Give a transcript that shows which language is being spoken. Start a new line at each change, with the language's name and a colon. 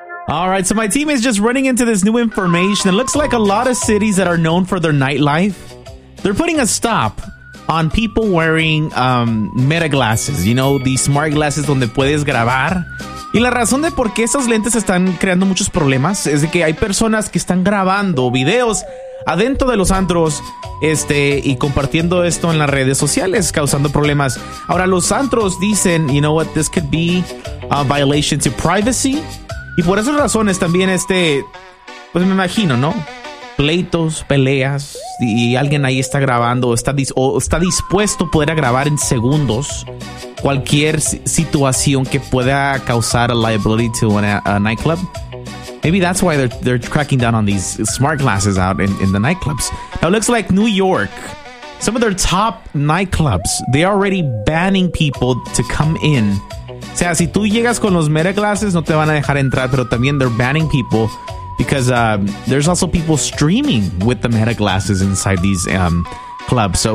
English: All right, so my team is just running into this new information. It looks like a lot of cities that are known for their nightlife, they're putting a stop on people wearing Meta glasses, you know, the smart glasses
Spanish: donde puedes grabar. Y la razón de por qué esas lentes están creando muchos problemas es de que hay personas que están grabando videos adentro de los antros, y compartiendo esto en las redes sociales, causando problemas. Ahora, los antros dicen,
English: you know what, this could be a violation to privacy.
Spanish: Y por esas razones también, pues me imagino, ¿no? Pleitos, peleas, y alguien ahí está grabando, está dispuesto a poder grabar en segundos cualquier situación que pueda causar
English: a liability to a nightclub. Maybe that's why they're cracking down on these smart glasses out in the nightclubs. Now, it looks like New York, some of their top nightclubs, they're already banning people to come in.
Spanish: O sea, si tú llegas con los Meta glasses, no te van a dejar entrar, pero también
English: they're banning people because there's also people streaming with the Meta glasses inside these clubs.